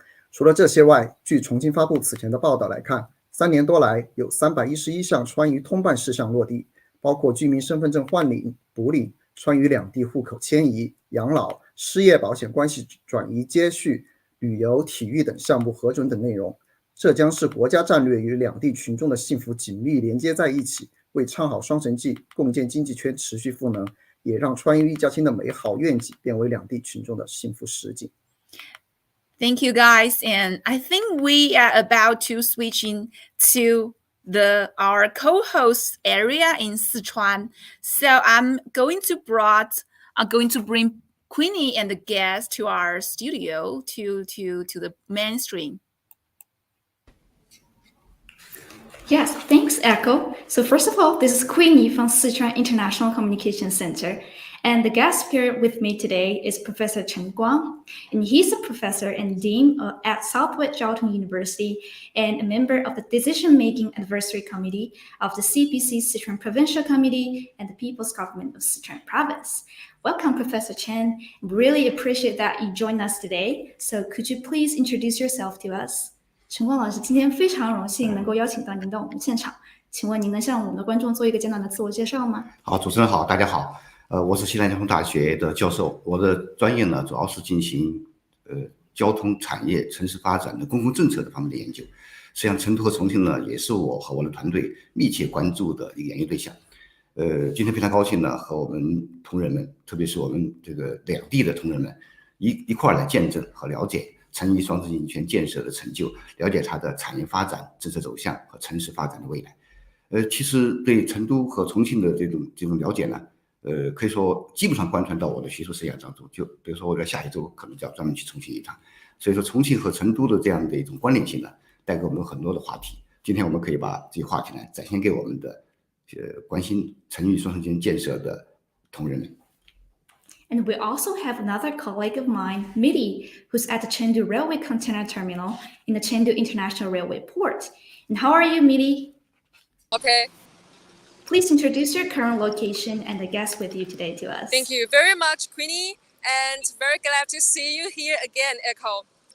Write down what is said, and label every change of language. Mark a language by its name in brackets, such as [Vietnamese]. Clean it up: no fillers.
[Chinese] 除了这些外，据重庆发布此前的报道来看，3年多来有311项川渝通办事项落地，包括居民身份证换领、补领、川渝两地户口迁移、养老、失业保险关系转移接续、旅游、体育等项目核准等内容。这将是国家战略与两地群众的幸福紧密连接在一起，为唱好双城记、共建经济圈持续赋能，也让川渝一家亲的美好愿景变为两地群众的幸福实景。 [English] Thank you, guys. And I think we are about to switch into our co-host area in Sichuan. So I'm going to bring Queenie and the guests to our studio to the mainstream. Yes, thanks, Echo. So first of all, this is Queenie from Sichuan International Communication Center. And the guest speaker with me today is Professor Chen Guang, and he's a professor and dean at Southwest Jiaotong University and a member of the Decision-Making Advisory Committee of the CPC Sichuan Provincial Committee and the People's Government of Sichuan Province. Welcome, Professor Chen. Really appreciate that you joined us today. So could you please introduce yourself to us? [Chinese] 陈光老师，今天非常荣幸能够邀请到您到我们现场，请问您能向我们的观众做一个简短的自我介绍吗？好，主持人好，大家好。我是西南交通大学的教授，我的专业呢主要是进行交通产业、城市发展的公共政策的方面的研究。实际上，成都和重庆呢也是我和我的团队密切关注的一个研究对象。今天非常高兴呢和我们同仁们，特别是我们这个两地的同仁们一块来见证和了解成渝双城经济圈建设的成就，了解它的产业发展、政策走向和城市发展的未来。其实对成都和重庆的这种了解呢。可以说基本上贯穿到我的学术生涯当中，就比如说我在下一周可能就要专门去重庆一趟，所以说重庆和成都的这样的一种关联性呢，带给我们很多的话题。今天我们可以把这些话题呢展现给我们的关心成渝双城经济建设的同仁们。 [English] And we also have another colleague of mine, Midi, who's at the Chengdu Railway Container Terminal in the Chengdu International Railway Port. And how are you, Midi? Okay. Please introduce your current location and the guest with you today to us. Thank you very much, Queenie, and very glad to see you here again, Echo.